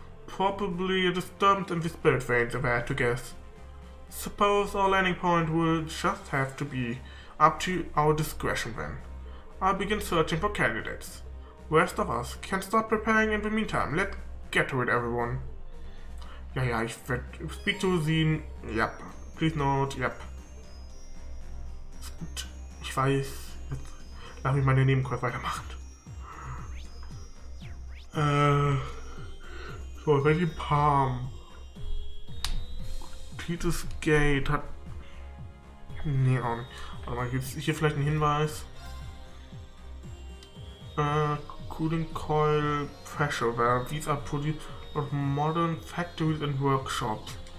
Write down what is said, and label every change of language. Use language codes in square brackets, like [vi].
[en] Probably a disturbance in the spirit veins, if I had to guess. Suppose our landing point will just have to be up to our discretion then. I'll begin searching for candidates. The rest of us can start preparing in the meantime. Let's get to it, everyone. [de] Ja, ich werde [en] speak to [de] sie. [en] Yep. Please note, yep. [de] Ist gut. Ich weiß. Jetzt lass mich meine Nebenquest weitermachen. So, welche Palm? Titus Gate hat. Nee, auch nicht. Warte mal, gibt es hier vielleicht einen Hinweis? [en] Cooling Coil Pressure Valve. These are produced of modern factories and workshops.